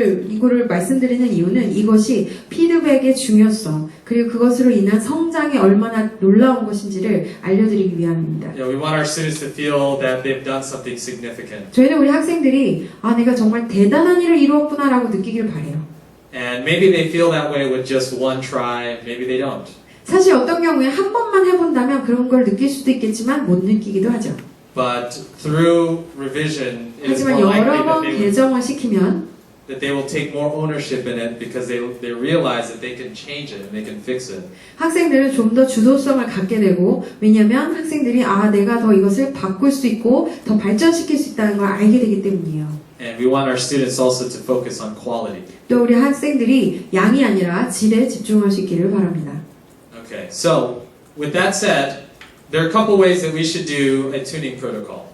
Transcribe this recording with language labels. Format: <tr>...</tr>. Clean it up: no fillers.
<ko>이거를 말씀드리는 이유는 이것이 피드백의 중요성, 그리고 그것으로 인한 성장이 얼마나 놀라운 것인지를 알려드리기 위함입니다.</ko> <en>You know, we want our students to feel that they've done something significant.</en> <ko>저희는 우리 학생들이 내가 정말 대단한 일을 이루었구나라고 느끼길 바래요.</ko> <en>And maybe they feel that way with just one try, maybe they don't.</en> <ko>사실 어떤 경우에 한 번만 해본다면 그런 걸 느낄 수도 있겠지만 못 느끼기도 하죠.</ko> <en>But through revision, it is</en> <ko>하지만</ko> <en>more likely</en> <ko>여러 번 개정을 시키면</ko> <en>that they will take more ownership in it because they realize that they can change it and they can fix it.</en> <ko>학생들은 좀 더 주도성을 갖게 되고 왜냐하면 학생들이 내가 더 이것을 바꿀 수 있고 더 발전시킬 수 있다는 걸 알게 되기 때문이에요.</ko> <en>And we want our students also to focus on quality.</en> <ko>또 우리 학생들이 양이 아니라 질에 집중할 수 있기를 바랍니다.</ko> <en>Okay, so with that said, there are a couple ways that we should do a tuning protocol.</en>